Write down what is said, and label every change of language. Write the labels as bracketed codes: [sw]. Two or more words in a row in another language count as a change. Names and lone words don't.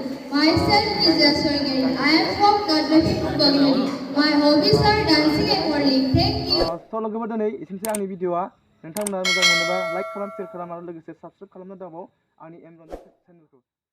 [en] Myself is sawrgiary. I am from Nazary. My hobbies are dancing and modeling. Thank you. [brx] लोगोफोर दिनै एसेनोसै आंनि भिडिअआ नोंथांमोना मोजां मोनोबा लाइक खालाम, शेयार खालाम आरो लोगोसे साबस्क्राइब खालामनो दाबाव आंनि ronjon चेनेलखौ।